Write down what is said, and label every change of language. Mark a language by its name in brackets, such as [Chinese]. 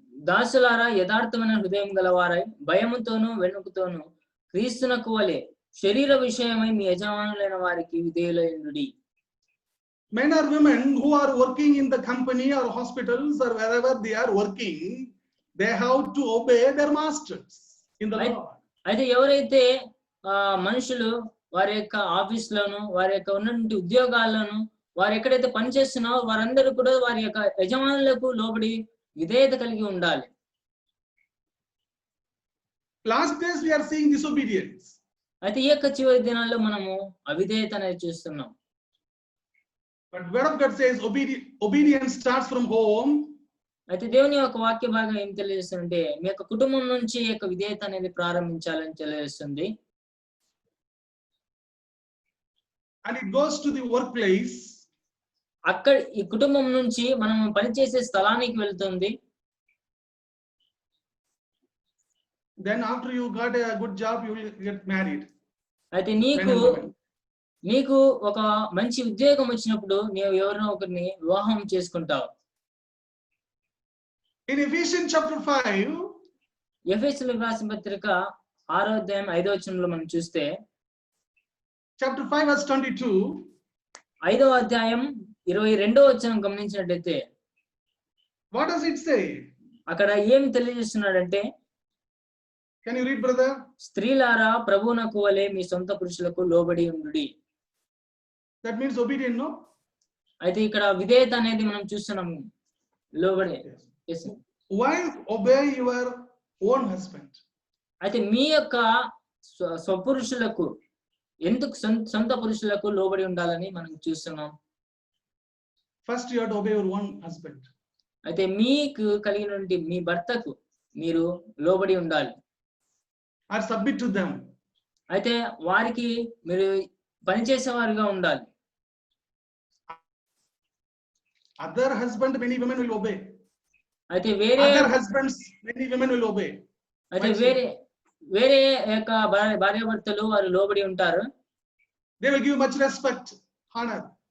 [Telugu] దాసులారా యథార్థమైన హృదయం గలవారై భయముతోను వెనుకతోను క్రీస్తునకు వలె శరీర విషయమై మీ యజమానులైన వారికి విధేయులైయుండుడి. [English] Men or women who are working in the company or hospitals or wherever they are working, they have to obey their masters in the Lord. [Telugu] అయితే ఎవరైతే మనుషులు వారి యొక్క ఆఫీస్లోను వారి యొక్క ఉన్నటువంటి ఉద్యోగాల్లోను వారు ఎక్కడైతే పనిచేస్తున్నారో వారందరూ కూడా వారి యొక్క యజమానులకు లోబడి విధేయత కలిగి ఉండాలి. [English] Last days we are seeing disobedience. [Telugu] అయితే ఈ యొక్క చివరి దినాల్లో మనము అవిధేయత అనేది చూస్తున్నాం. [English] But word of God says obedience starts from home. [Telugu] అయితే దేవుని యొక్క వాక్య భాగం ఏం తెలియజేస్తుందంటే మీ యొక్క కుటుంబం నుంచి ఈ యొక్క విధేయత అనేది ప్రారంభించాలని తెలియజేస్తుంది. [English] And it goes to the workplace. [Telugu] అక్కడ ఈ కుటుంబం నుంచి మనం పనిచేసే స్థలానికి వెళ్తుంది. [English] Then after you got a good job, you will get married. [Telugu] అయితే నీకు ఒక మంచి ఉద్యోగం వచ్చినప్పుడు నీవు ఎవరినో ఒకరిని వివాహం చేసుకుంటావు. [English] In Ephesians chapter 5, [Telugu] ఎఫెసీయులకు రాసిన పత్రిక 6వ అధ్యాయం 5వ వచనంలో మనం చూస్తే, [English] chapter 5 verse 22, [Telugu] 5వ అధ్యాయం 22వ వచనం గమనించినట్లయితే [English] what does it say? [Telugu] అక్కడ ఏమి తెలియజేస్తున్నాడంటే, [English] Can you read, brother? [Telugu] స్త్రీలారా ప్రభువునకు వలె మీ సొంత పురుషులకు లోబడి ఉండుడి. [English] That means obedient, no? [Telugu] అయితే ఇక్కడ విధేయత అనేది మనం చూస్తున్నాం. లోబడి. [English] Yes. Wife, obey your own husband. [Telugu] అయితే మీ యొక్క స్వపురుషులకు ఎందుకు సొంత పురుషులకు లోబడి ఉండాలని మనం చూస్తున్నాం. [English] First you have to obey your own husband. [Telugu] అయితే మీకు కలిగినటువంటి మీ భర్తకు మీరు లోబడి ఉండాలి. [English] Or submit to them. [Telugu] అయితే వారికి మీరు పనిచేసేవారుగా ఉండాలి. [English] Other husband, many women will obey. [Telugu] అయితే వేరే [English] Other husbands, many women will obey. [Telugu] అయితే వేరే యొక్క భార్యాభర్తలు వారు లోబడి ఉంటారు. [English] They will give much respect, honor.